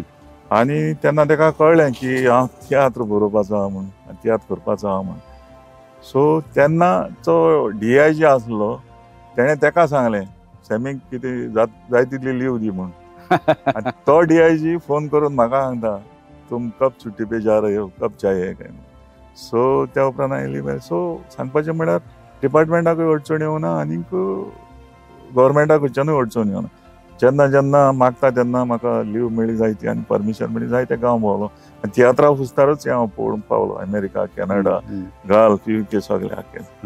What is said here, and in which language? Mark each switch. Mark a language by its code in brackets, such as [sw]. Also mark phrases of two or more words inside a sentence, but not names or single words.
[kok] आनी तेन्ना ताका कळ्ळें की हांव तियात्र बरोवपाचो आहा म्हूण, तियात्र करपाचो आहा म्हूण. सो तेन्ना तो DIG आसलो, तेणें ताका सांगलें सॅमीक कितें जाय तितली लीव दी म्हूण. आनी तो DIG फोन करून म्हाका सांगता [hi] तुम कब छुट्टी पे जा रहे हो, कब चाहिए [kok] काय. सो त्या उपरांत आयली. सो सांगपाचें म्हळ्यार डिपार्टमेंटाकूय अडचण येवना आनीक गव्हर्मेंटा कडच्यानूय अडचण येवना. जेन्ना जेन्ना मागता तेन्ना म्हाका लीव मेळ्ळी जायती आनी परमिशन मेळ्ळी जायते गांव भोंवलो. तियात्रा फुस्तारूच हांव पळोवंक पावलो अमेरिका, कॅनडा, गल्फ, UK सगळे हाकेन.